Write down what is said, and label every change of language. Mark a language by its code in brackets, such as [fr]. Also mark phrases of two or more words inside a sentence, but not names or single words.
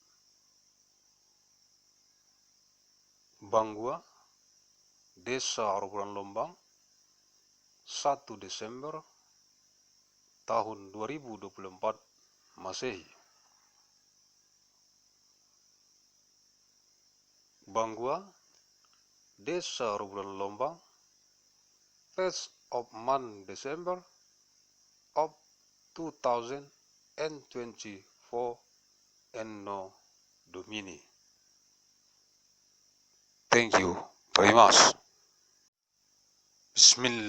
[id] Banggua, Desa Roburan Lombang, 1 Desember tahun 2024 Masehi. Banggua, Desa Roburan Lombang, [en] 1st of month December of 2024 Anno Domini. Thank you very much.